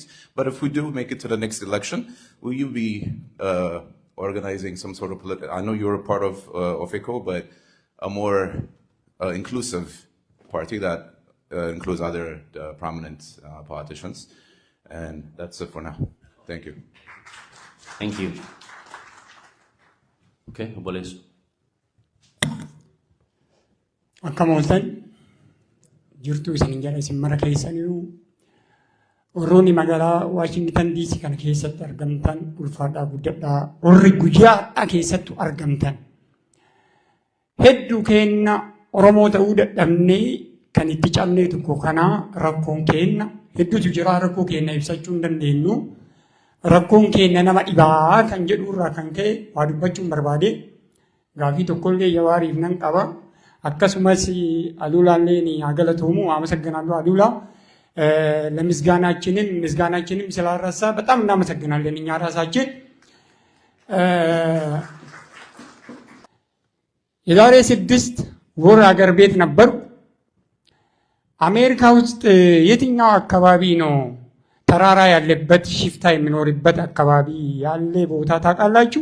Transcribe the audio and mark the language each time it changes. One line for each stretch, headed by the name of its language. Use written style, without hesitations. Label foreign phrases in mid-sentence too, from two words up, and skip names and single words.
English: But if we do make it to the next election, will you be organizing some sort of political? I know you're a part of OFECO, but a more inclusive party that includes other prominent politicians. And that's it for now. Thank you. Thank you. Okay, Obolesu.
Oromo: Akkam ooltan jirtu isin jala isin mara keessaniyu warroonni magaalaa Waashingtan DC kana keessatti argamtan ulfaadhaa guddadhaa warri guyyaadhaa keessattu argamtan hedduu keenna Oromoo ta'uu dadhabnee kan itti cabnee tokko kanaa rakkoon keenna hedduutu jira. Rakkoo keenna ibsachuu hin dandeenyu. Rakkoon keenna nama dhibaa kan jedhu irraa kan ka'e waa dubbachuun barbaade gaafii tokkollee Jawaariif nan qaba.
Amharic: Akkasumas አሉላሌን ያገለተውሙ አመሰግናለሁ። አሉላ ለምስጋናችንም ስላረሳ በጣም እናመሰግናለን። እኛ ራሳችን የዛሬ 6 ወር አገር ቤት ነበር። አሜሪካ ውስጥ የትኛው አካባቢ ነው ተራራ ያለበት ሽፍታ የሚኖርበት አካባቢ ያለ ቦታ ታውቃላችሁ?